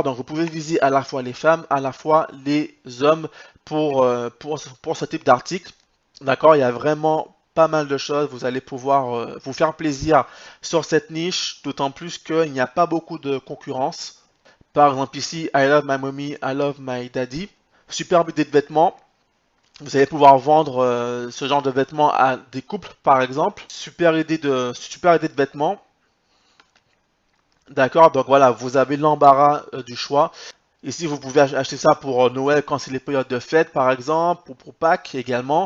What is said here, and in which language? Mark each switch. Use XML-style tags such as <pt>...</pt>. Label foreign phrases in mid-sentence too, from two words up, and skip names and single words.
<fr>Donc vous pouvez viser à la fois les femmes, à la fois les hommes pour ce type d'article. D'accord? Il y a vraiment pas mal de choses. Vous allez pouvoir vous faire plaisir sur cette niche, d'autant plus qu'il n'y a pas beaucoup de concurrence. Par exemple ici,</fr> <en>I love my mommy, I love my daddy.</en> <fr>Superbe idée de vêtements. Vous allez pouvoir vendre ce genre de vêtements à des couples, par exemple. Super idée de vêtements. D'accord, donc voilà, vous avez l'embarras du choix. Ici, vous pouvez acheter ça pour Noël quand c'est les périodes de fête, par exemple, ou pour Pâques également.</fr>